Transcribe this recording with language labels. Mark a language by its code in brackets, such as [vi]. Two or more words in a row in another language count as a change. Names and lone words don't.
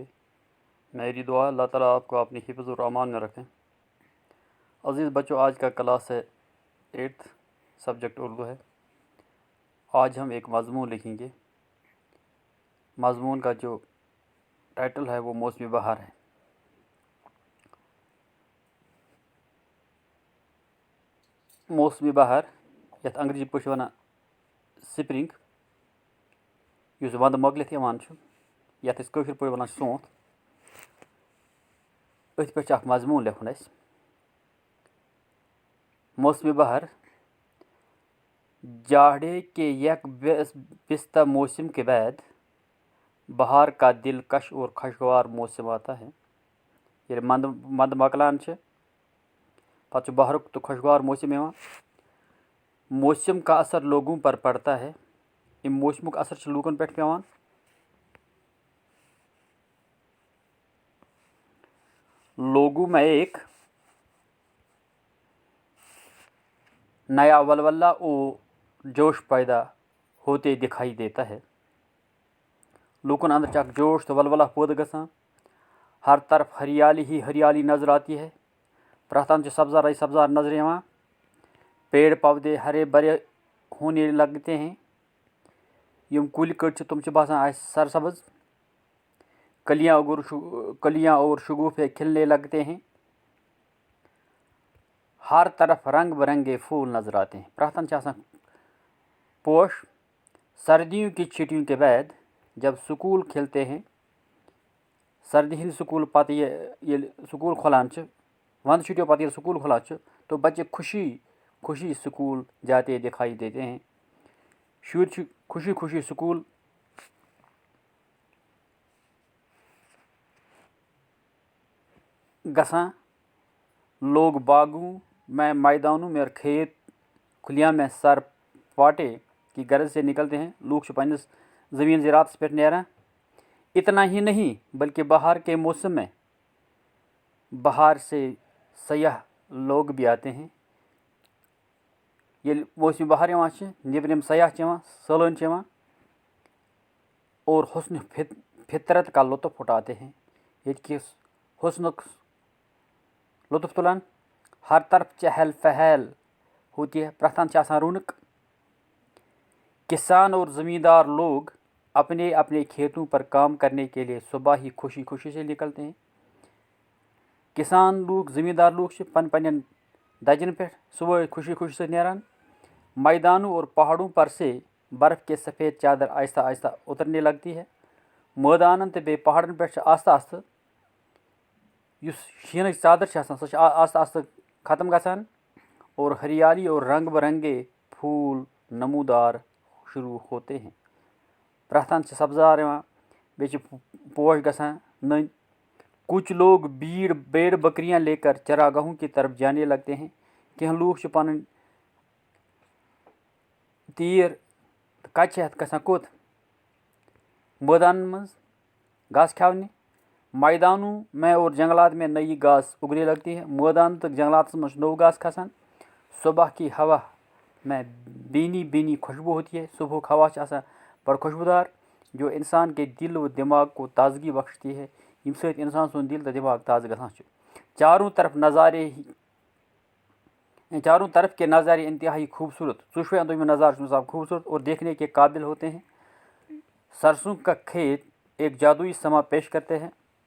[ur] میری دعا اللہ تعالیٰ آپ کو اپنی حفظ و امان میں رکھیں۔ عزیز بچوں، آج کا کلاس ہے 8th، سبجیکٹ اردو ہے۔ آج ہم ایک مضمون لکھیں گے۔ مضمون کا جو ٹائٹل ہے وہ موسمی بہار ہے۔ [ks] موسمی بہار یتھ انگریزی پٲٹھۍ وَنان سپرنگ، یُس وَندٕ مۄکلِتھ یِوان چھُ، یَتھ أسۍ کٲشِر پٲٹھۍ وَنان چھِ سونٛتھ، أتھۍ پٮ۪ٹھ چھُ اکھ مضموٗن لیکھُن اَسہِ۔ [ur] موسمی بہار جاڑے کے یک بستہ موسم کے بعد بہار کا دلکش اور خوشگوار موسم آتا ہے۔ [ks] ییٚلہِ منٛدٕ مۄکلان چھِ پتہٕ چھُ بہارُک تہٕ خوشگوار موسم یِوان۔ [ur] موسم کا اثر لوگوں پر پڑتا ہے۔ [ks] اَمہِ موسمُک اثر چھُ لوٗکن پٮ۪ٹھ پیٚوان۔ [ur] لوگوں میں ایک نیا ولولہ اور جوش پیدا ہوتے دکھائی دیتا ہے۔ [ks] لوٗکن اندر چھُ اکھ جوش تہٕ ولولہ پٲدٕ گژھان۔ [ur] ہر طرف ہریالی ہی ہریالی نظر آتی ہے۔ [ks] پرٛٮ۪تھ اندٕ چھُ سبزارٕے سبزار نظر یِوان۔ [ur] پیڑ پودے ہرے بھرے ہونے لگتے ہیں۔ [ks] یِم کُلۍ کٔٹۍ چھِ تِم چھِ باسان اَسہِ سرسبز۔ [ur] کلیاں اور شگوفے کھلنے لگتے ہیں۔ ہر طرف رنگ برنگے پھول نظر آتے ہیں۔ [ks] پرٛٮ۪تھ اندٕ چھِ آسان پوش۔ [ur] سردیوں کی چھٹیوں کے بعد جب سکول کھلتے ہیں، [ks] سردی ہٕنٛدِ سکوٗل پتہٕ ییٚلہِ سکوٗل کھُلان چھِ، وندٕ چھُٹیو پتہٕ ییٚلہِ سکوٗل کھُلان چھُ [ur] تو بچے خوشی سکول جاتے دکھائی دیتے ہیں۔ [ks] شُرۍ چھِ خوشی سکول گژھان۔ [ur] لوگ باغوں میں، میدانوں میں اور کھیت کھلیاں میں سر پاٹے کی غرض سے نکلتے ہیں۔ [ks] لوگ چھِ پننِس زمین زراعتس پٮ۪ٹھ نیران۔ [ur] اتنا ہی نہیں بلکہ بہار کے موسم میں باہر سے سیاح لوگ بھی آتے ہیں۔ [ks] ییٚلہِ موسمی بہار یِوان چھِ، نیٚبرِم سیاح چھِ یِوان، سٲلٲنۍ چھِ یِوان [ur] اور حسن فطرت کا لطف اٹھاتے ہیں۔ [ks] ییٚتہِ کِس حسنُک لطف تُلان۔ [ur] ہر طرف چہل پہل ہوتی ہے۔ [ks] پرٛٮ۪تھ اندٕ چھِ آسان رونق۔ [ur] کسان اور زمیندار لوگ اپنے اپنے کھیتوں پر کام کرنے کے لیے صبح ہی خوشی سے نکلتے ہیں۔ [ks] کسان لوگ، زمیندار لوگ چھِ پننٮ۪ن دَجن پٮ۪ٹھ صبح خوشی سۭتۍ نیران۔ [ur] میدانوں اور پہاڑوں پر سے برف کے سفید چادر آہستہ آہستہ اترنے لگتی ہے۔ [ks] مٲدانن تہٕ بیٚیہِ پہاڑن پٮ۪ٹھ چھِ آستہٕ آستہٕ یُس شیٖنٕچ چادر چھِ آسان سۄ چھِ آستہٕ آستہٕ ختم گژھان [ur] اور ہریالی اور رنگ برنگے پھول نمودار شروع ہوتے ہیں۔ [ks] پرٛٮ۪تھ اندٕ چھِ سبزار یِوان، بیٚیہِ چھِ پوش گژھان نٔنۍ۔ [ur] کچھ لوگ بھیڑ بکریاں لے کر چراگاہوں کی طرف جانے لگتے ہیں۔ [ks] کینٛہہ لوٗکھ چھِ پنٕنۍ تیٖر تہٕ کچہِ ہٮ۪تھ گژھان کوٚت؟ مٲدانن منٛز گاسہٕ کھٮ۪ونہِ۔ [ur] میدانوں میں اور جنگلات میں نئی گھاس اگنے لگتی ہے۔ [ks] مٲدان تہٕ جنگلاتس منٛز چھُ نوٚو گاسہٕ کھسان۔ [ur] صبح کی ہوا میں بینی خوشبو ہوتی ہے۔ [ks] صبحُک ہوا چھُ آسان بڑٕ خوشبودار [ur] جو انسان کے دل و دماغ کو تازگی بخشتی ہے، [ks] ییٚمہِ سۭتۍ انسان سُنٛد دل تہٕ دماغ تازٕ گژھان چھُ۔ [ur] چاروں طرف کے نظارے انتہائی خوبصورت، [ks] ژۄشوے اندو میں نظارے چھِ خوبصورت [ur] اور دیکھنے کے قابل ہوتے ہیں۔ سرسوں کا کھیت ایک جادوئی سما پیش کرتے ہیں۔